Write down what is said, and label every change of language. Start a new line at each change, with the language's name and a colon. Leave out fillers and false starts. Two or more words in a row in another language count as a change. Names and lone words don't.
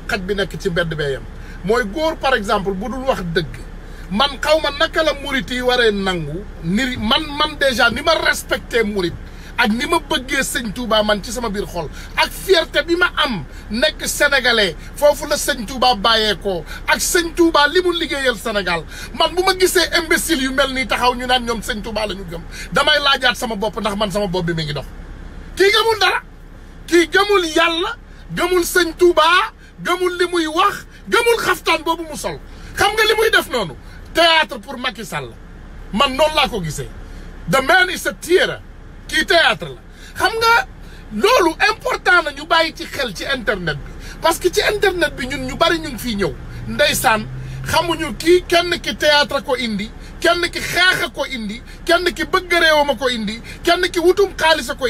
Wolof: xaj bi nekk ci mbedd beeyam mooy góor
French: par exemple
Wolof: bu dul wax dëgg man xaw ma naka la murit yi waree nangu ni man déjà ni ma respecté murit ak ni ma bëggee sëñ Touba man ci sama biir xol ak fierté bi ma am nekk sénégalais foofu la sëñ Touba bàyyeekoo ak sëñ Touba li mu liggéeyal Sénégal man bu ma gisee imbécile yu mel nii taxaw ñu naan ñoom sëñ Touba la ñu gëm damay laajaat sama bopp ndax man sama bopp bi mi ngi dox. kii gëmul dara kii gëmul yàlla gëmul sëñ Touba gëmul li muy wax gëmul xaftaan boobu mu sol xam nga li muy def noonu
French: théâtre pour
Wolof: Macky Sall man noonu laa ko gisee
English: the man is a theater
Wolof: kii théâtre la xam nga loolu important na ñu bàyyi ci xel ci internet bi parce que ci internet bi ñun ñu bari ñu ngi fii ñëw ndeysaan xamuñu kii kenn ki théâtre ko indi kenn ki xeex ko indi kenn ki bëgg réewam a ko indi kenn ki wutum xaalis a ko